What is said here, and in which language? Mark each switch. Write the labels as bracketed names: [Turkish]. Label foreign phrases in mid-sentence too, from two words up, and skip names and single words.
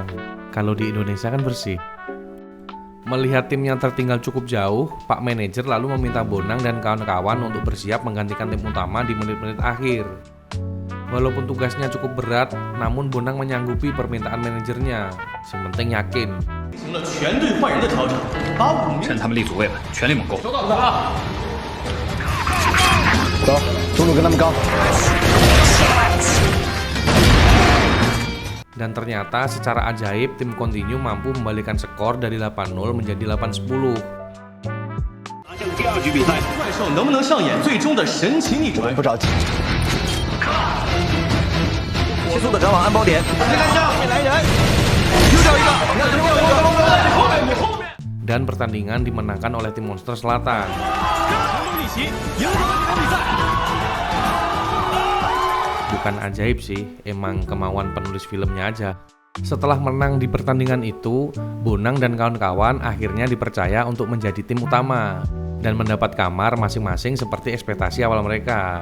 [Indonesian] Kalau di Indonesia kan bersih. Melihat timnya tertinggal cukup jauh, Pak Manajer lalu meminta Bonang dan kawan-kawan untuk bersiap menggantikan tim utama di menit-menit akhir. Walaupun tugasnya cukup berat, namun Bonang menyanggupi permintaan manajernya. Yang penting yakin. [Chinese] 趁他们立足未稳，全力猛攻。走，中路跟他们刚。 [Indonesian] Dan ternyata secara ajaib tim Continue mampu membalikan skor dari 8-0 menjadi 8-10. [Chinese] 第二局比赛，怪兽能不能上演最终的神奇逆转？不着急，迅速的赶往安保点。来人，又掉一个， [Indonesian] Dan pertandingan dimenangkan oleh tim Monster Selatan. Bukan ajaib sih, emang kemauan penulis filmnya aja. Setelah menang di pertandingan itu, Bonang dan kawan-kawan akhirnya dipercaya untuk menjadi tim utama dan mendapat kamar masing-masing seperti ekspektasi awal mereka.